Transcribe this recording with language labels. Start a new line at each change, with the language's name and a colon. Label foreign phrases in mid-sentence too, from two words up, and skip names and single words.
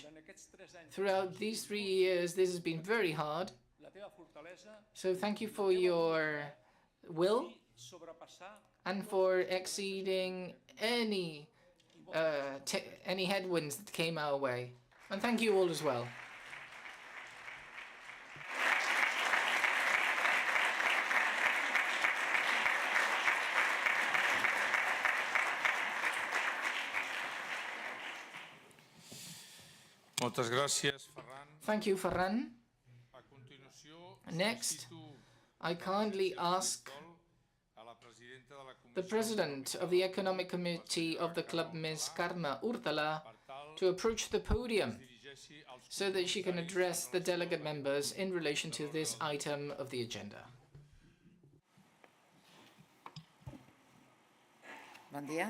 English: Throughout these 3 years, this has been very hard. So thank you for your will and for exceeding any headwinds that came our way. And thank you all as well.
Catalan: Moltes gràcies, Ferran.
English: Thank you, Ferran.
Catalan: A continuació,
English: Next, I kindly ask
Catalan: a la presidenta de la
English: the President of the Economic Committee of the club, Ms. Carme Hurtala, to approach the podium so that she can address the delegate members in relation to this item of the agenda.
Catalan: Bon dia.